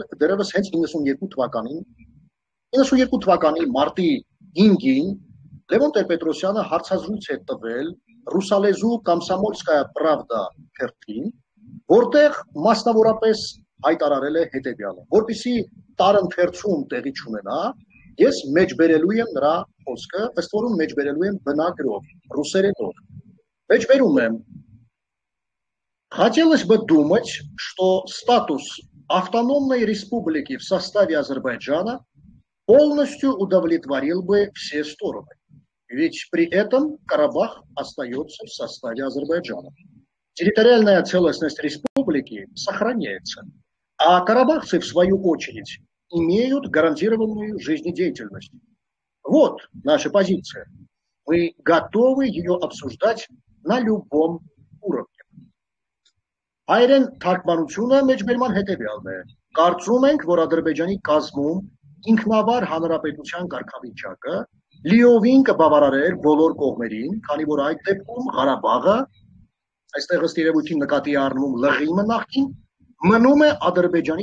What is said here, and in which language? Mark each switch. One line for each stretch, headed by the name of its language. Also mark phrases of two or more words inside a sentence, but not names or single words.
Armenian: դեռևս հենց 92 թվականին 92 թվականի մարտի 5-ին Լևոն Տեր-Պետրոսյանը հարցազրույց է տվել ռուսալեզու Կոմսոմոլսկայա Պրավդա թերթին, որտեղ մասնավորապես հայտարարել է հետևյալը, որպեսզի տարընթերցում տեղի չունենա, ես մեջբերելու եմ նրա խոսքը, ըստ որում մեջբերելու եմ բնագրով, русերենով։ Մեջբերում եմ.
Russian: Хотелось бы думать, что статус автономной республики в составе Азербайджана полностью удовлетворил бы все стороны. Ведь при этом Карабах остается в составе Азербайджана. Территориальная целостность республики сохраняется, а карабахцы, в свою очередь, имеют гарантированную жизнедеятельность. Вот наша позиция. Мы готовы ее обсуждать на любом уровне.
Armenian: Հայերեն թարգմանությունը մեջբերման հետևյալն է. Կարծում ենք, որ Ադրբեջանի կազմում ինքնավար հանրապետության կարգավիճակը լիովին կբավարարեր բոլոր կողմերին, քանի որ այդ դեպքում Ղարաբաղը, այստեղ ըստ երևույթին նկատի է առնվում լղիմը նախկին, մնում է Ադրբեջանի